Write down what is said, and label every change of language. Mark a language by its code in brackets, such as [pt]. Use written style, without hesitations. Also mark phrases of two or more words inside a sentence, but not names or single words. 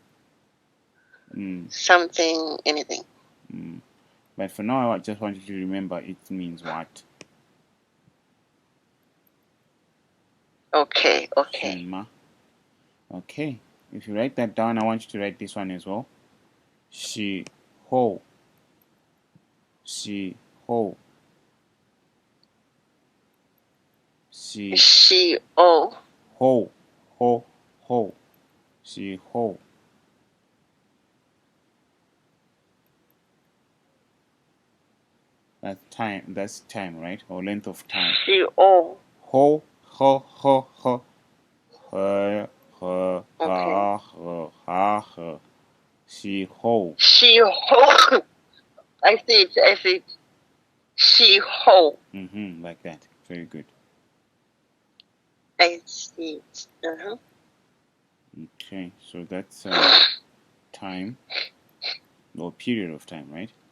[en] Something, anything. But for now, I just want you to remember it means what. Okay. Okay. Shenma. Okay. If you write that down, I want you to write this one as well. [zh] 时候。时候. Shi She. Oh. 候。候。候。时候. [en] That's time, right? Or length of time. [zh] She. Oh. Ho. Ho. Ho. Ho. He. He. [en] Okay. Ha. He. Ha. He. Shi ho. [zh] 时。候. [en] I see it. I see it. [zh] 时。候. [en] Like that. Very good. I see it. Okay, so that's time or period of time, right?